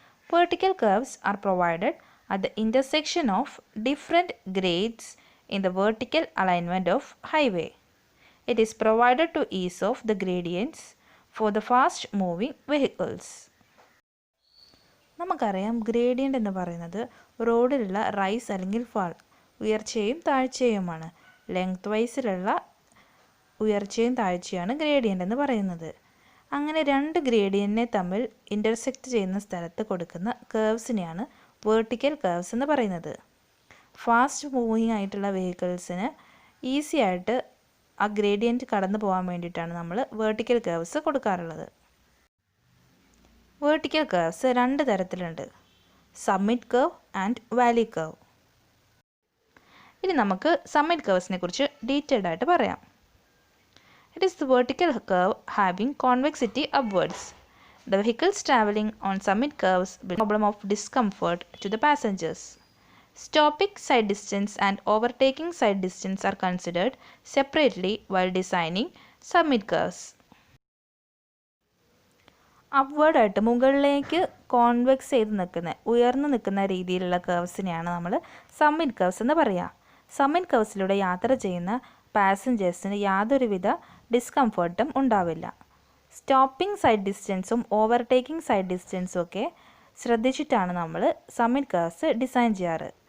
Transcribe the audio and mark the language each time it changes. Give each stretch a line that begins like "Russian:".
English: Vertical curves are provided at the intersection of different grades in the vertical alignment of highway. It is provided to ease off the gradients for the fast moving vehicles.
Malayalam: നമുക്കറിയാം gradient എന്ന് പറയുന്നത് റോഡിലുള്ള rice അല്ലെങ്കിൽ fall, ഉയർച്ചയും താഴ്ചയുമാണ്. Length വൈസിലുള്ള ഉയർച്ചയും താഴ്ചയാണ് gradient എന്ന് പറയുന്നത്. അങ്ങനെ 2 ഗ്രേഡിയൻറ്റിനെ തമ്മിൽ ഇൻ്റർസെക്റ്റ് ചെയ്യുന്ന സ്ഥലത്ത് കൊടുക്കുന്ന കർവ്സിനെയാണ് വെർട്ടിക്കൽ കർവ്സ് എന്ന് പറയുന്നത്. ഫാസ്റ്റ് മൂവിങ് ആയിട്ടുള്ള വെഹിക്കിൾസിന് ഈസി ആയിട്ട് ആ ഗ്രേഡിയൻറ്റ് കടന്നു പോകാൻ വേണ്ടിയിട്ടാണ് നമ്മൾ വെർട്ടിക്കൽ കർവ്സ് കൊടുക്കാറുള്ളത്. വെർട്ടിക്കൽ കർവ്സ് 2 തരത്തിലുണ്ട്: summit curve and Valley curve. ഇനി നമുക്ക് സമ്മിറ്റ് കർവ്സിനെ കുറിച്ച് ഡീറ്റെയിൽഡ് ആയിട്ട് പറയാം.
English: It is the vertical curve having convexity upwards. The vehicles traveling on summit curves will problem of discomfort to the passengers. Stopping side distance and overtaking side distance are considered separately while designing summit curves.
Malayalam: Upward ആയിട്ട് മുകളിലേക്ക് convex ചെയ്ത് നിൽക്കുന്ന, ഉയർന്നു നിൽക്കുന്ന രീതിയിലുള്ള കർവ്സിനെയാണ് നമ്മൾ summit curves എന്ന് പറയുക. സമ്മിറ്റ് കർവ്സിലൂടെ യാത്ര ചെയ്യുന്ന പാസഞ്ചേഴ്സിന് യാതൊരുവിധ ഡിസ്കംഫർട്ടും ഉണ്ടാവില്ല. സ്റ്റോപ്പിംഗ് സൈഡ് ഡിസ്റ്റൻസും ഓവർടേക്കിംഗ് സൈഡ് ഡിസ്റ്റൻസും ഒക്കെ ശ്രദ്ധിച്ചിട്ടാണ് നമ്മൾ സമ്മിറ്റ് കർവ്സ് ഡിസൈൻ ചെയ്യാറ്.